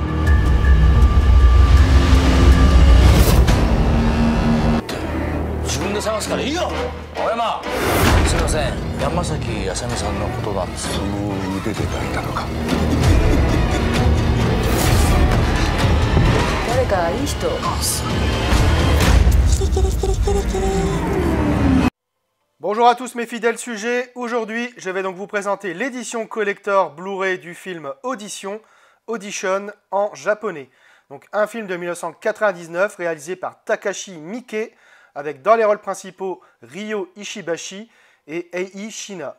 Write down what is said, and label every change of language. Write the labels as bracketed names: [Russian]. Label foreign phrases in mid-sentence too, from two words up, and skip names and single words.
[Japanese] 自分で探すからいいよ。青山、すみません、山崎あさみさんのことなんです。その腕で泣いたのか。誰かいい人。 [French] Bonjour à tous mes fidèles sujets, aujourd'hui je vais donc vous présenter l'édition collector Blu-ray du film Audition en japonais. Donc un film de 1999 réalisé par Takashi Miike avec dans les rôles principaux Ryo Ishibashi et Ei Shina.